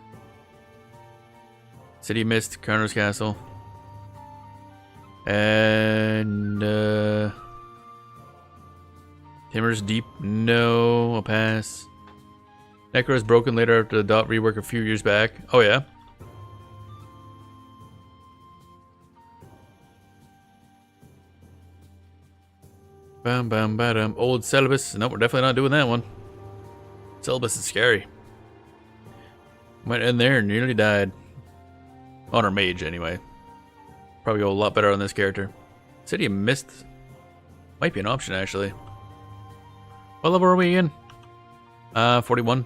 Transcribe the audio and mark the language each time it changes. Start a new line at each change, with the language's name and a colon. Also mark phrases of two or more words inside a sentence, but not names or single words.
English: City Mist, Karner's Castle, and Timmer's Deep. No, I'll pass. Necro is broken later after the dot rework a few years back. Oh yeah. Bam bam badam. Old Celibus. Nope, we're definitely not doing that one. Celibus is scary. Went in there and nearly died. On our mage, anyway. Probably go a lot better on this character. City of Mist might be an option, actually. What level are we in? 41.